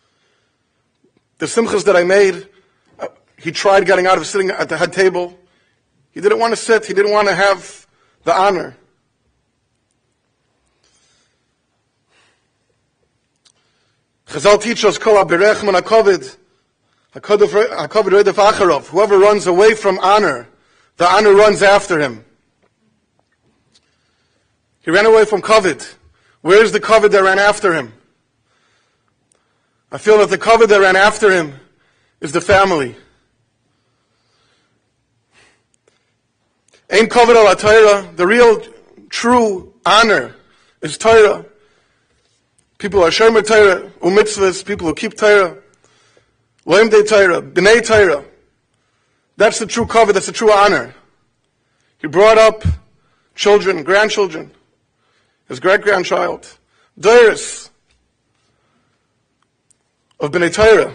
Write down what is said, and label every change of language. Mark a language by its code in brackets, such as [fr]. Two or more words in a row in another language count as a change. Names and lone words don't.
[en] The simchas that I made, he tried getting out of sitting at the head table. He didn't want to sit. He didn't want to have the honor. Chazal teach us, [he] כל הבורח מן הכבוד, הכבוד רודף אחריו. [en] Whoever runs away from honor, the honor runs after him. He ran away from kovid. Where is the kovid that ran after him? I feel that the kovid that ran after him is the family. [he] אין כבוד אל התורה. [en] The real, true honor is Torah. People are [he] שומר תורה ומצוות, [en] people who keep Torah, [he] לומדי תורה, בני תורה. [en] That's the true cover, that's the true honor. He brought up children, grandchildren, his great-grandchild, Doris of [he] בני תורה.